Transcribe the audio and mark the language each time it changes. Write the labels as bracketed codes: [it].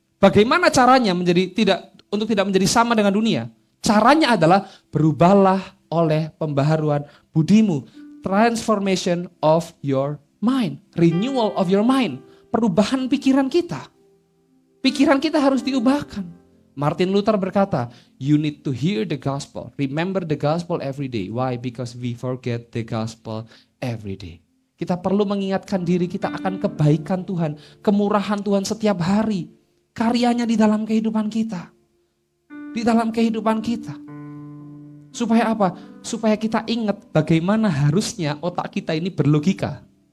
[id] Bagaimana caranya untuk tidak menjadi sama dengan dunia? Caranya adalah berubahlah oleh pembaharuan budimu. [en] Transformation of your mind. Renewal of your mind. [id] Perubahan pikiran kita. Pikiran kita harus diubahkan. Martin Luther berkata, [en] you need to hear the gospel. Remember the gospel every day. Why? Because we forget the gospel every day. [id] Kita perlu mengingatkan diri kita akan kebaikan Tuhan, kemurahan Tuhan setiap hari. Karyanya di dalam kehidupan kita. Di dalam kehidupan kita. Supaya apa? Supaya kita ingat bagaimana harusnya otak kita ini berlogika.